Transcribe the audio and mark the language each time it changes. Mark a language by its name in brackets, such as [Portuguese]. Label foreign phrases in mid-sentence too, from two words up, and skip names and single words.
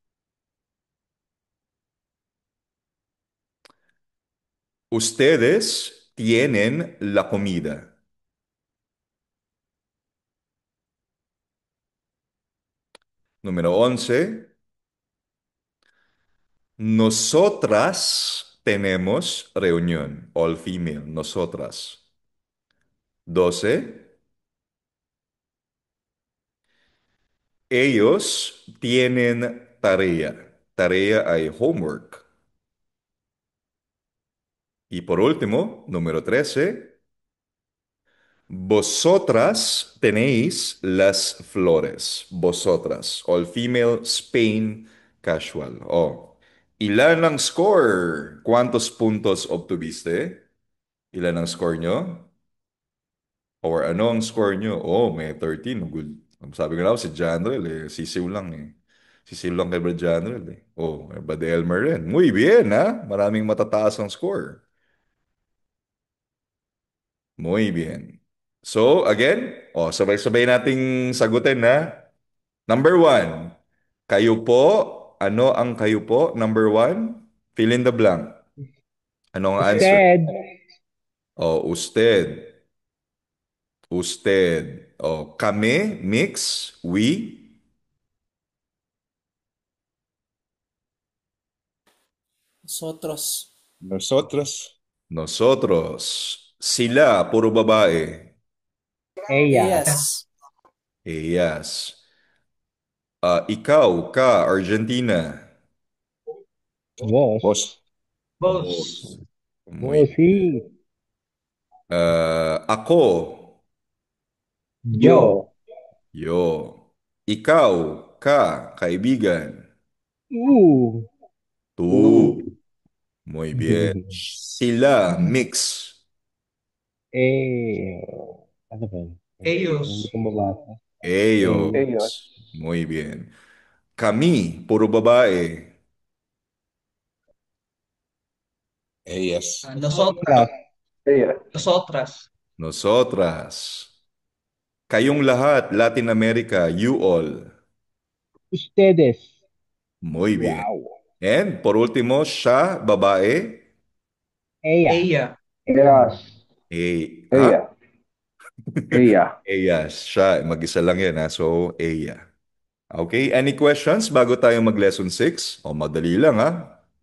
[Spanish] Ustedes tienen la comida. Número 11. Nosotras tenemos reunión. [English] All female. [Spanish] Nosotras. 12. Ellos tienen tarea. Tarea hay homework. Y por último, número 13. Vosotras tenéis las flores. Vosotras. [English] All female, Spain, casual. [Filipino] Oh. Ilan ang score? [Spanish] ¿Cuántos puntos obtuviste? [Filipino] Ilan ang score nyo? Or ano ang score nyo? Oh, may 13. Good. Sabi ko na si Janrel eh. Sisiw lang eh. Sisiw lang kay Brad Janrel eh. Oh, Brad Elmer rin. [Spanish] Muy bien ha. [Filipino] Maraming matataas ang score. [Spanish] Muy bien. [Filipino] So, again, oh, sabay-sabay nating sagutin na. [English] Number one, [Filipino] kayo po. Ano ang kayo po? [English] Number one, fill in the blank. [Filipino] Ano ang answer? [Spanish] Usted. Oh, usted. Usted. [Filipino] Oh, kami, mix, we. [Spanish] Nosotros. Nosotros. Nosotros. [Filipino] Sila, puro babae. [Spanish] Ella. Ellas. Ellas. [Filipino] Ikaw, ka, Argentina. [Spanish] Vos. Vos. Vos. Vos. Muy Vos, bien. sí. [Filipino] Ako, [Spanish] Yo. [Filipino] yo. Ikaw, ka, kaibigan. Uh. [Spanish] Tu. Muy bien. [Filipino] Sila, mix. Eh. Ano ba? Hindi [Spanish] Ellos. [Filipino] ko mabasa. [Spanish] Ellos. Muy bien. [Filipino] Kami, puro babae. [Spanish] Ellas. Nosotras. Nosotras. Nosotras. [Filipino] Kayong lahat, [English] Latin America, you all. [Spanish] Ustedes. Muy bien. [English] Wow. [Spanish] And por último, [Filipino] siya, babae. [Spanish] Ella. Ella. Ellas, Ha? ella, ella. [Filipino] Eya, siya. Mag-isa lang yan ha. So, Eya. [English] Okay, any questions [Filipino] bago tayo mag-lesson 6? O, madali lang ha.